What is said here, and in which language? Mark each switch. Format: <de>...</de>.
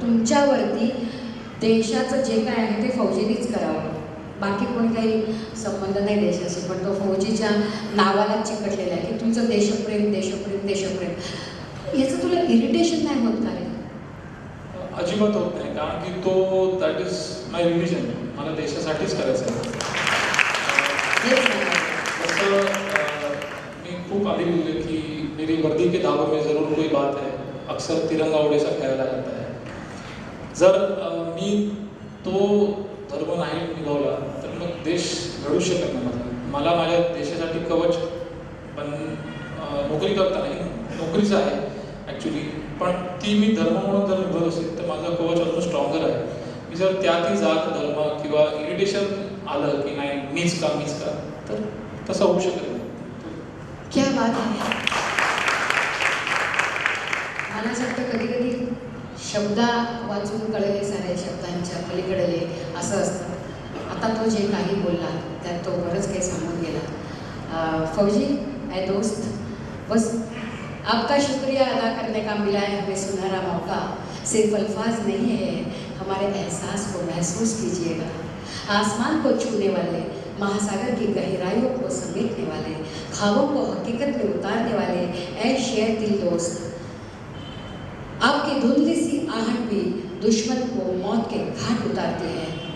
<mr>तुमच्यावरती देशाचं जे काय आहे ते फौजीनीच करावं, बाकी कोणी काही संबंध नाही देशाशी, पण तो फौजीच्या नावाला चिकटलेला आहे की तुमचं देशप्रेम देशप्रेम देशप्रेम. याचं तुला इरिटेशन नाही होत का रे? अजिबात होत नाही, कारण की तो</mr> <en>that is my religion,</en> <mr>मला देशासाठीच करायचं आहे. जसं मी खूप आधी लिहिले की</mr> <hi>मेरी वर्दी के धागों में जरूर कोई बात है, अक्सर तिरंगा उड़ेसा खेळायला जाता है.</hi> <mr>जर मी तो धर्म नाही निभावला तर मग देश घडू शकत नाही. मला माझ्या देशासाठी कवच पण नोकरी करता नाही, नोकरीच आहे ॲक्च्युली, पण ती मी धर्म म्हणून जर निभवत असेल तर माझं कवच अजून स्ट्रॉंगर आहे. मी जर ती जात धर्म किंवा इरिटेशन आलं की नाही मीच का तर तसं होऊ शकत नाही.</mr> <hi>क्या बात</hi> <mr>आहे. मला असं वाटतं कधी कधी शब्दा वाचून कळले सारे शब्दांच्या पलीकडले असं असतं. आता तो जे काही बोलला त्यात तो बरंच काही सांगून गेला.</mr> <hi>फौजी है दोस्त, बस आपका शुक्रिया अदा करने का मिला है हमें सुनहरा मौका. सिर्फ अल्फाज नहीं है, हमारे एहसास को महसूस कीजिएगा. आसमान को छूने वाले, महासागर की गहराइयों को समेटने वाले, ख्वाबों को हकीकत में उतारने वाले ऐ शेर दिल दोस्त, आपकी धुंधली सी आहट भी दुश्मन को मौत के घाट उतारती है.</hi>